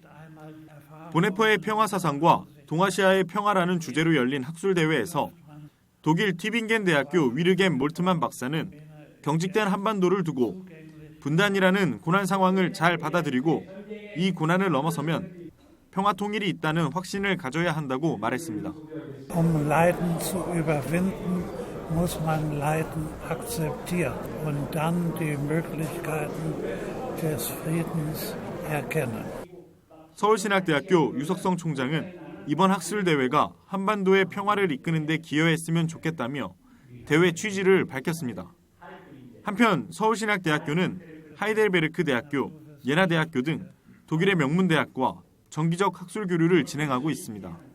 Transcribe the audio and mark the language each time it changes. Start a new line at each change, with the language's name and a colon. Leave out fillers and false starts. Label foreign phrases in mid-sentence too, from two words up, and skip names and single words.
Korean: 보네퍼의 평화사상과 동아시아의 평화라는 주제로 열린 학술대회에서 독일 티빙겐 대학교 위르겐 몰트만 박사는 경직된 한반도를 두고 분단이라는 고난 상황을 잘 받아들이고 이 고난을 넘어서면 평화 통일이 있다는 확신을 가져야 한다고 말했습니다.
German: Leiden zu überwinden, muss man Leiden akzeptieren und dann die Möglichkeiten des Friedens erkennen.
Korean: 서울신학대학교 유석성 총장은 이번 학술대회가 한반도의 평화를 이끄는 데 기여했으면 좋겠다며 대회 취지를 밝혔습니다. 한편 서울신학대학교는 하이델베르크 대학교, 예나대학교 등 독일의 명문대학과 정기적 학술 교류를 진행하고 있습니다.